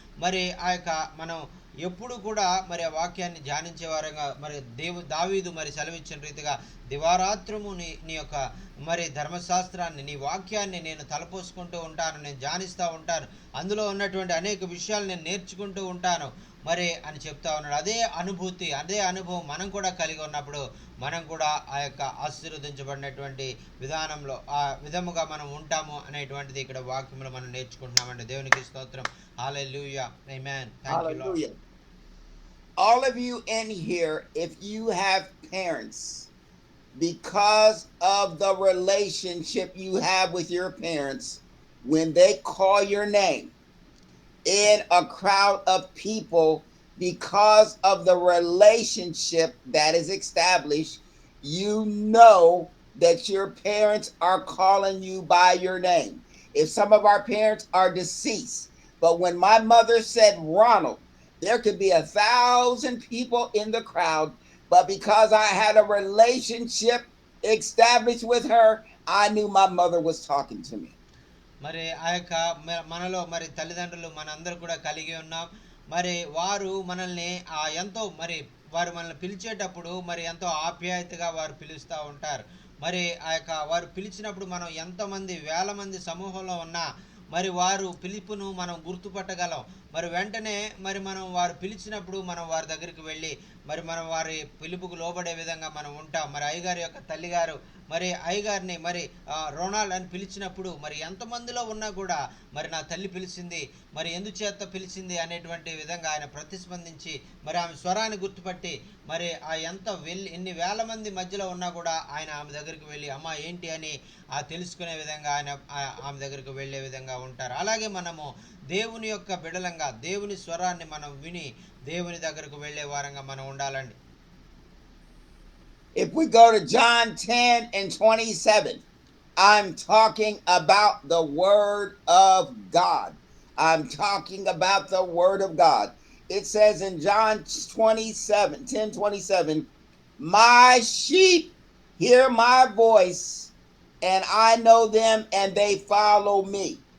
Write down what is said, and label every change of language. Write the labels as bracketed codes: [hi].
[te] మరి ఆ యొక్క మనం ఎప్పుడు కూడా మరి ఆ వాక్యాన్ని ధ్యానించే వారంగా మరి దావీదు మరి సెలవిచ్చిన రీతిగా దివారాత్రము నీ యొక్క మరి ధర్మశాస్త్రాన్ని, నీ వాక్యాన్ని నేను తలపోసుకుంటూ ఉంటాను, నేను ధ్యానిస్తూ ఉంటాను, అందులో ఉన్నటువంటి అనేక విషయాలు నేను నేర్చుకుంటూ ఉంటాను మరి అని చెప్తా ఉన్నాడు. అదే అనుభూతి, అదే అనుభవం మనం కూడా కలిగి ఉన్నప్పుడు మనం కూడా ఆ యొక్క ఆశీర్వదించబడినటువంటి విధానంలో ఆ విధముగా మనం ఉంటాము అనేటువంటిది ఇక్కడ వాక్యంలో మనం నేర్చుకుంటున్నామండి. దేవునికి స్తోత్రం. హల్లెలూయా. ఆమేన్. [en] Thank you lord. Hallelujah. All of you in here, if you have parents, because of the relationship you have with your parents, when they call your name in a crowd of people, because of the relationship that is established, you know that your parents are calling you by your name. If some of our parents are deceased, but when my mother said Ronald, there could be 1,000 people in the crowd, but because I had a relationship established with her, I knew my mother was talking to me. [te] మరి ఆ యొక్క మనలో మరి తల్లిదండ్రులు మనందరూ కూడా కలిగి ఉన్నాం. మరి వారు మనల్ని ఎంతో మరి వారు మనల్ని పిలిచేటప్పుడు మరి ఎంతో ఆప్యాయతగా వారు పిలుస్తూ ఉంటారు. మరి ఆ యొక్క వారు పిలిచినప్పుడు మనం ఎంతమంది వేల మంది సమూహంలో ఉన్నా మరి వారు పిలుపును మనం గుర్తుపట్టగలం. మరి వెంటనే మరి మనం వారు పిలిచినప్పుడు మనం వారి దగ్గరికి వెళ్ళి మరి మనం వారి పిలుపుకు లోబడే విధంగా మనం ఉంటాం. మరి అయ్యగారి యొక్క తల్లిగారు మరి అయ్యగారిని మరి రొనాల్డ్ అని పిలిచినప్పుడు మరి ఎంతమందిలో ఉన్నా కూడా మరి నా తల్లి పిలిచింది, మరి ఎందుచేత పిలిచింది అనేటువంటి విధంగా ఆయన ప్రతిస్పందించి మరి ఆమె స్వరాన్ని గుర్తుపట్టి మరి ఎన్ని వేల మంది మధ్యలో ఉన్నా కూడా ఆయన ఆమె దగ్గరికి వెళ్ళి అమ్మ ఏంటి అని తెలుసుకునే విధంగా ఆయన ఆమె దగ్గరికి వెళ్ళే విధంగా ఉంటారు. అలాగే మనము దేవుని యొక్క బిడలంగా దేవుని స్వరాన్ని మనం విని దేవుని దగ్గరకు వెళ్ళే వారంగా మనం ఉండాలండి. [en] If we go to John 10 and 27, I'm talking about the Word of God. I'm talking about the Word of God. It says in John 10:27, my sheep hear my voice, and I know them, and they follow me.